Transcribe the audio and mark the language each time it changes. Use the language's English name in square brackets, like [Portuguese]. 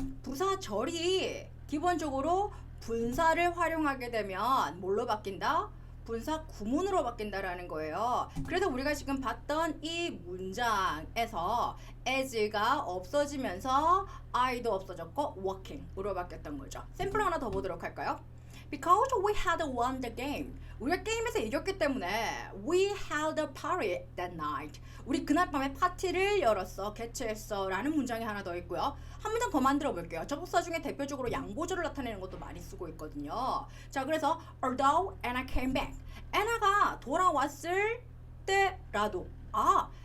[Korean] 부사절이 기본적으로 분사를 활용하게 되면 뭘로 바뀐다? 분사 구문으로 바뀐다라는 거예요. 그래서 우리가 지금 봤던 이 문장에서 as가 없어지면서 I도 없어졌고 walking으로 바뀌었던 거죠. 샘플 하나 더 보도록 할까요? [English] Because we had won the game. [Korean] 우리가 게임에서 이겼기 때문에 [English] we held a party that night. [Korean] 우리 그날 밤에 파티를 열었어, 개최했어 라는 문장이 하나 더 있고요. 한 문장 더 만들어 볼게요. 접속사 중에 대표적으로 양보절을 나타내는 것도 많이 쓰고 있거든요. 자, 그래서 [English] although Anna came back. [Korean] Anna가 돌아왔을 때라도 아,